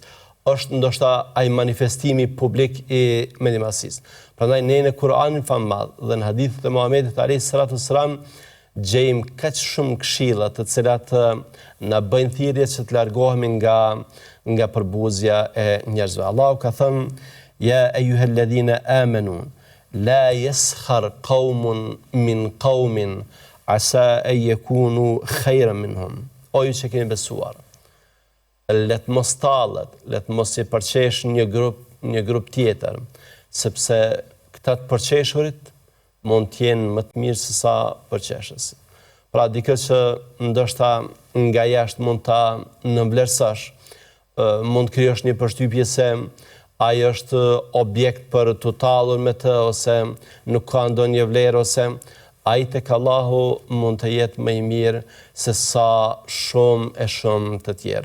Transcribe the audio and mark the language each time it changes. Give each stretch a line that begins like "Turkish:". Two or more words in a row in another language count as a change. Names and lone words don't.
Albanian: Është ndoshta ai manifestimi publik i mendjemasisë. Prandaj ne në Kur'anin famullar dhe në hadithet e Muhamedit
Arabic: عليه الصلاة والسلام
Albanian: gjejmë kaq shumë këshilla të cilat na bëjnë thirrje që të largohemi nga përbuzja e njerëzve. Allahu ka thënë:
Arabic: "يا أيها الذين آمنوا لا يسخر قوم من قوم عسى أن يكونوا خيرا منهم."
Albanian: O ju që keni besuar, let mos tallet, let mos i përqesh një grup tjetër, sepse këta të përqeshurit mund t'jenë më të mirë se sa përqeshës. Pra dikë që ndoshta nga jashtë mund ta nënvlerësosh, mund krijosh një përshtypje se ai është objekt për të tallur me të, ose nuk ka ndonjë vlerë, ose ai tek Allahu mund të jetë më i mirë se sa shumë të tjerë.